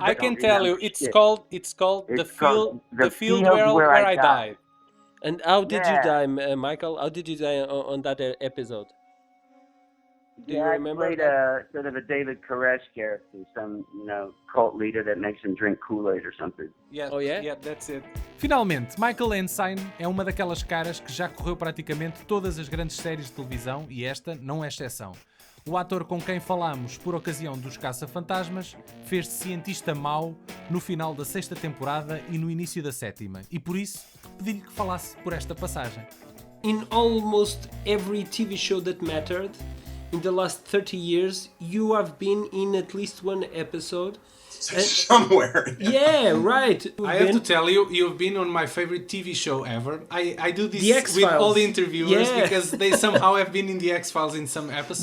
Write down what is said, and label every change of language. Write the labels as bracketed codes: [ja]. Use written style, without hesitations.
[en] I can tell you, it's called the field where I died. And how did you die, Michael? How did you die on that episode? Do you remember? I played sort of a David Koresh character, some cult leader that makes him drink Kool-Aid or something. Yeah. Oh yeah? Yeah, that's it. [pt] Finalmente, Michael Ensign é uma daquelas caras que já correu praticamente todas as grandes séries de televisão e esta não é exceção. O ator com quem falámos por ocasião dos Caça-Fantasmas fez-se cientista mau no final da 6ª temporada e no início da 7ª, e por isso pedi-lhe que falasse por esta passagem. [en] In almost every TV show that mattered in the last 30 years, you have been in at least one episode. Somewhere. Yeah, right. I have to tell you, you've been on my favorite TV show ever. I do this with all the interviewers because they somehow have been in the X-Files in some episodes.